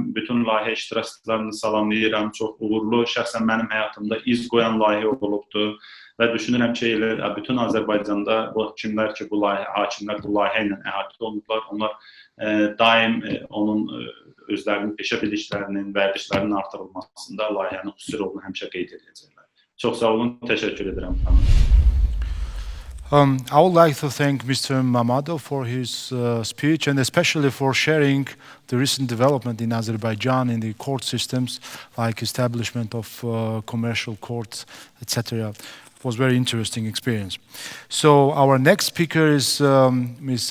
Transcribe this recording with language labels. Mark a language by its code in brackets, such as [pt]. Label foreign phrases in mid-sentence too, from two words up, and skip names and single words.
[az] Bütün layihə iştirakçılarını salamlayıram. Çox uğurlu, şəxsən mənim həyatımda iz qoyan layihə olubdur və düşünürəm ki, bütün Azərbaycanda bu hakimlər bu layihə ilə əhatə olunublar. Onlar daim onun özlərinin peşə biliklərinin, vərdişlərinin artırılmasında layihənin xüsusi rolunu həmişə qeyd edəcəklər. Çox sağ olun, təşəkkür edirəm. [en] I would like to thank Mr. Mammadov for his speech and especially for sharing the recent development in Azerbaijan in the court systems, like establishment of commercial courts, etc. It was a very interesting experience. So our next speaker is Ms.